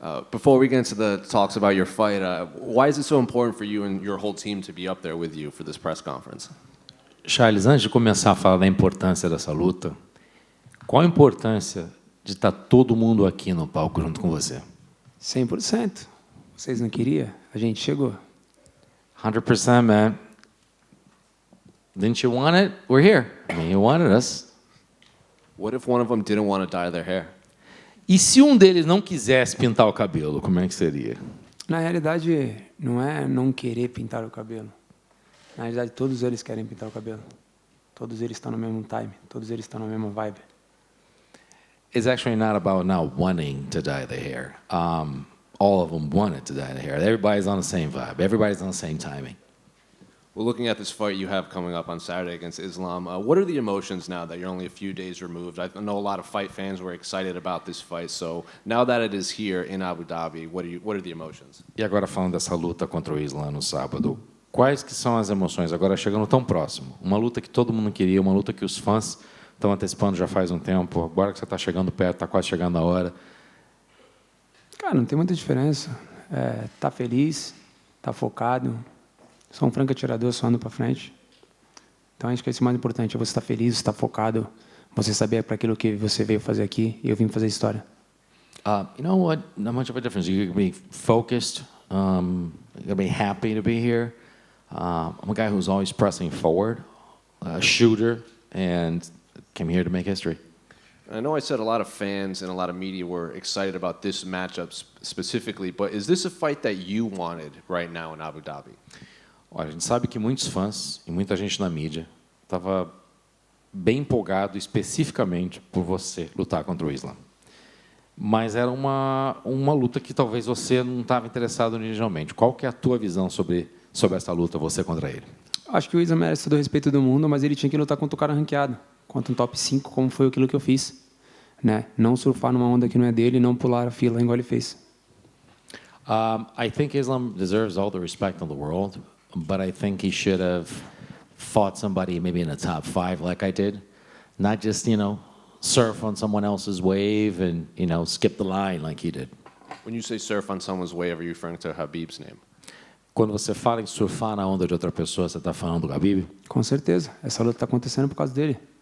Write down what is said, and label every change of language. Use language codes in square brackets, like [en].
[en] Before we get into the talks about your fight, why is it so important for you and your whole team to be up there with you for this press conference? [pt] Charles, antes de começar a falar da importância dessa luta, qual a importância de estar todo mundo aqui no palco junto com você? 100%. Vocês não queriam? A gente chegou. [en] 100%, man. Didn't you want it? We're here. I mean, you wanted us. What if one of them didn't want to dye their hair? [pt] E se um deles não quisesse pintar o cabelo, como é que seria? Na realidade, não é não querer pintar o cabelo. Na realidade, todos eles querem pintar o cabelo. Todos eles estão no mesmo time. Todos eles estão na mesma vibe. [en] It's actually not about not wanting to dye the hair. All of them wanted to dye the hair. Everybody's on the same vibe. Everybody's on the same timing. Well, looking at this fight you have coming up on Saturday against Islam, what are the emotions now that you're only a few days removed? I know a lot of fight fans were excited about this fight, so now that it is here in Abu Dhabi, what are the emotions? [pt] E agora falando dessa luta contra o Islam no sábado, quais que são as emoções agora chegando tão próximo? Uma luta que todo mundo queria, uma luta que os fãs estão antecipando já faz um tempo, agora que você está chegando perto, está quase chegando a hora. Cara, não tem muita diferença. Tá feliz, tá focado. Sou um franco atirador, só ando para frente. Então, acho que esse é o mais importante. É você estar feliz, estar focado, você saber para aquilo que você veio fazer aqui. E eu vim fazer história. [en] You know what? Not much of a difference. You can be focused. You can be happy to be here. I'm a guy who's always pressing forward, a shooter, and came here to make history. I know I said a lot of fans and a lot of media were excited about this matchup specifically, but is this a fight that you wanted right now in Abu Dhabi? [pt] Olha, a gente sabe que muitos fãs e muita gente na mídia estava bem empolgado especificamente por você lutar contra o Islam. Mas era uma luta que talvez você não estava interessado originalmente. Qual que é a tua visão sobre essa luta, você contra ele? Acho que o Islam merece todo o respeito do mundo, mas ele tinha que lutar contra o cara ranqueado. Contra um top 5, como foi aquilo que eu fiz. Né? Não surfar numa onda que não é dele, não pular a fila igual ele fez. [en] I think Islam deserves all the respect in the world, but I think he should have fought somebody maybe in the top 5 like I did. Not just, surf on someone else's wave and, skip the line like he did. When you say surf on someone's wave, are you referring to Habib's name? [pt] Quando você fala em surfar na onda de outra pessoa, você está falando do Habib? Com certeza. Essa luta está acontecendo por causa dele.